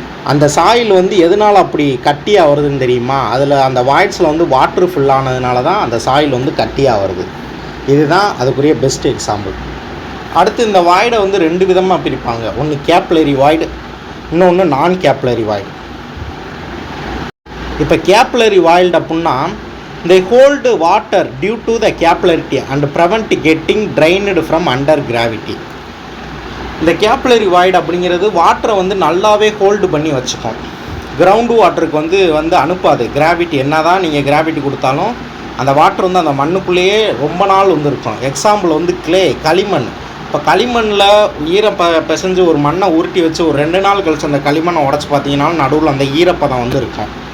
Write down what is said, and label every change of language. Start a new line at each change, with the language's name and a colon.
Tamil: அந்த சாயில் வந்து எதனால் அப்படி கட்டியாக வருதுன்னு தெரியுமா? அதில் அந்த வாய்ட்ஸில் வந்து வாட்ரு ஃபில் ஆனதுனால தான் அந்த சாயில் வந்து கட்டியாக வருது. இதுதான் அதுக்குரிய பெஸ்ட் எக்ஸாம்பிள். அடுத்து இந்த வாய்டை வந்து 2 விதமாக பிரிப்பாங்க. ஒன்று கேப்லரி வாய்டு, இன்னொன்று நான் கேப்லரி வாய்டு. இப்போ கேப்லரி வாய்டு அப்படின்னா,
English: they hold water due to the capillarity and prevent getting drained from under gravity.
Tamil: இந்த கேப்லரி வாய்டு அப்படிங்கிறது வாட்டரை வந்து நல்லாவே ஹோல்டு பண்ணி வச்சுக்கும். கிரவுண்டு வாட்டருக்கு வந்து அனுப்பாது. கிராவிட்டி என்ன தான் நீங்கள் கிராவிட்டி கொடுத்தாலும் அந்த வாட்டர் வந்து அந்த மண்ணுக்குள்ளேயே ரொம்ப நாள் வந்து இருக்கும். எக்ஸாம்பிள் வந்து களிமண். இப்போ களிமண்ணில் பிசைஞ்சு ஒரு மண்ணை உருட்டி வச்சு ஒரு 2 நாள் கழிச்சு அந்த களிமண்ணை உடச்சி பார்த்தீங்கன்னாலும் நடுவில் அந்த ஈரப்பதம் வந்து இருக்கும்.